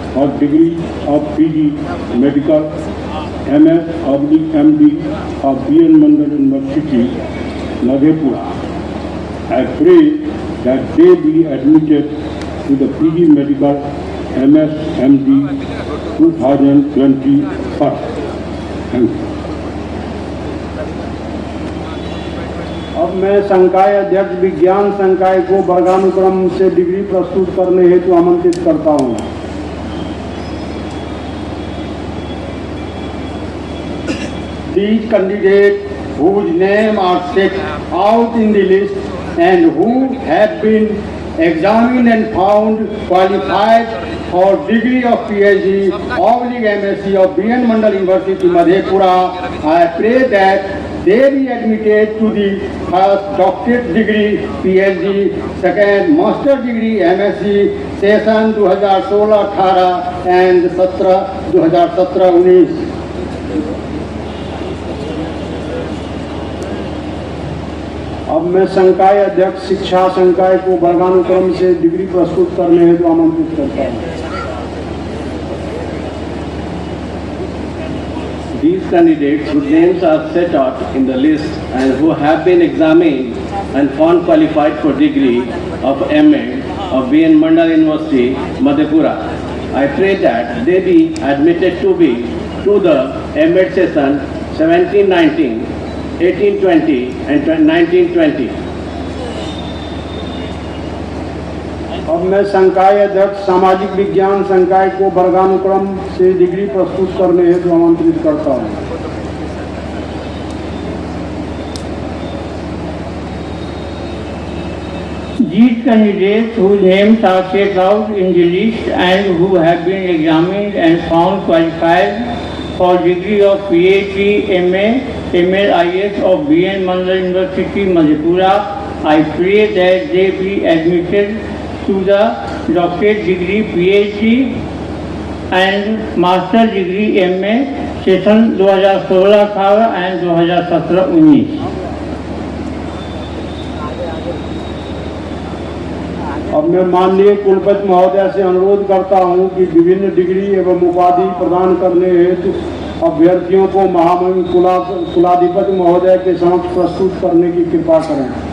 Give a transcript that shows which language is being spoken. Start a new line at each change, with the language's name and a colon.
English: और degree of PG medical MS/MD of BN Mandal University, Madhepura. I pray that they be admitted to the PG Medical MS/MD 2021. Thank you.
Hindi: अब मैं संकाय अध्यक्ष विज्ञान संकाय को वर्गानुक्रम से डिग्री प्रस्तुत करने हेतु आमंत्रित करता हूँ।
English: These candidates whose names are set out in the list and who have been examined and found qualified for degree of PhD/MSc of BN Mandal University, Madhepura, I pray that they be admitted to the first doctorate degree PhD, second master degree MSc session 2016-18 and 2017-19।
Hindi: अब मैं संकाय अध्यक्ष शिक्षा संकाय को वर्गानुक्रम से degree प्रस्तुत करने हेतु आमंत्रित करता हूँ।
English: These candidates whose names are set out in the list and who have been examined and found qualified for degree of MA of BN Mandal University, Madhepura. I pray that they be admitted to the MA session 17-19, 18-20 and 19-20।
Hindi: अब मैं संकाय अध्यक्ष सामाजिक विज्ञान संकाय को वर्गानुक्रम से degree प्रस्तुत करने हेतु आमंत्रित करता हूँ।
English: These candidates whose names are set out in the list and who have been examined and found qualified for degree of PhD, MA, MLIS of BN Mandal University, Madhepura, I pray that they be admitted to the doctorate degree PhD and master degree MA session 2016-18 and 2017-19।
Hindi: अब मैं माननीय कुलपति महोदय से अनुरोध करता हूं कि विभिन्न डिग्री एवं उपाधि प्रदान करने हेतु अभ्यर्थियों को महामहिम कुलाधिपति महोदय के समक्ष प्रस्तुत करने की कृपा करें।